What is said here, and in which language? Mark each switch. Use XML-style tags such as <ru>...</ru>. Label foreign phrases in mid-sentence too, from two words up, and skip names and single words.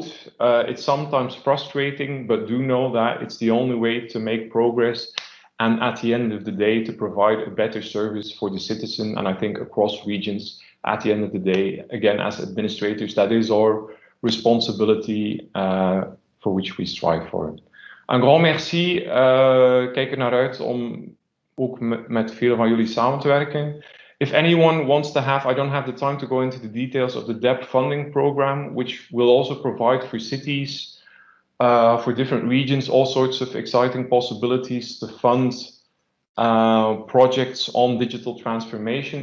<en>It's sometimes frustrating, but do know that it's the only way to make progress. And at the end of the day, to provide a better service for the citizen. And I think across regions, at the end of the day, again, as administrators, that is our responsibility for which we strive for.</en> <fr>Un grand merci.</fr> <nl>Kijk er naar uit om ook met veel van jullie samen te werken.</nl> <en>If anyone wants to have, I don't have the time to go into the details of the DEP funding program, which will also provide for cities, for different regions, all sorts of exciting possibilities to fund projects on digital transformation.</en>